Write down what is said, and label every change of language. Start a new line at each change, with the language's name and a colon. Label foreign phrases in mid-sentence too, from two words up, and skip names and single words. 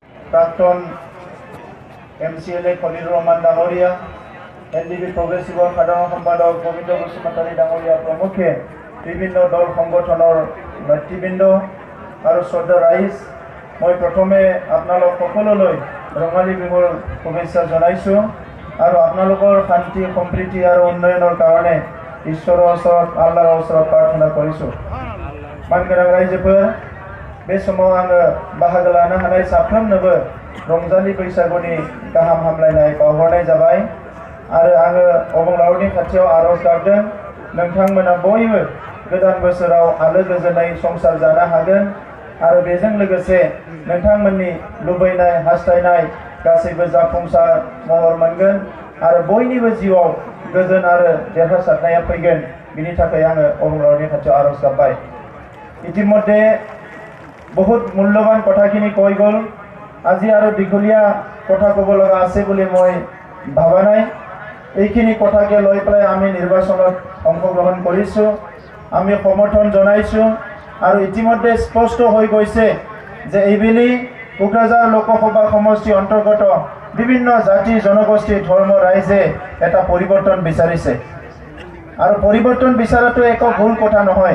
Assamese: প্ৰাক্তন MCLA খলিলুৰ ৰহমান ডাঙৰীয়া, NDB প্ৰগ্ৰেছিভৰ সাধাৰণ সম্পাদক গোবিন্দ বসুমতাৰী ডাঙৰীয়া প্ৰমুখে বিভিন্ন দল সংগঠনৰ নেতৃবৃন্দ আৰু শ্ৰদ্ধা ৰাইজ, মই প্ৰথমে আপোনালোক সকলোলৈ ৰঙালী বিহুৰ শুভেচ্ছা জনাইছোঁ আৰু আপোনালোকৰ শান্তি সম্প্ৰীতি আৰু উন্নয়নৰ কাৰণে ঈশ্বৰৰ ওচৰত আল্লাহৰ ওচৰত প্ৰাৰ্থনা কৰিছোঁ।
Bodo: मानगोनां रायजोफोर, बे समाव आङो बाहागो लानो हानाय साफ्रोमनोबो रंजालि बैसागुनि गाहाम हामलायनाय बावहरनाय जाबाय आरो आङो अबंलावरनि खाथियाव आरज गाबदों नोंथांमोना बयबो गोदान बोसोराव आलो गोजोनै संसार जानो हागोन आरो बेजों लोगोसे नोंथांमोननि लुबैनाय हास्थायनाय गासैबो जाफुंसार महर मोनगोन आरो बयनिबो जिउआव गोजोन आरो देरहासारनाया फैगोन। बिनि थाखाय आङो अबंलावरनि खाथियाव आरज गाबबाय।
Assamese: ইতিমধ্যে বহুত মূল্যৱান কথাখিনি কৈ গ'ল। আজি আৰু দীঘলীয়া কথা ক'ব লগা আছে বুলি মই ভাবা নাই। এইখিনি কথাকে লৈ পেলাই আমি নিৰ্বাচনত অংশগ্ৰহণ কৰিছোঁ, আমি সমৰ্থন জনাইছোঁ আৰু ইতিমধ্যে স্পষ্ট হৈ গৈছে যে এইবেলি কোকৰাঝাৰ লোকসভা সমষ্টিৰ অন্তৰ্গত বিভিন্ন জাতি জনগোষ্ঠী ধৰ্ম ৰাইজে এটা পৰিৱৰ্তন বিচাৰিছে আৰু পৰিৱৰ্তন বিচৰাটো একো ভুল কথা নহয়।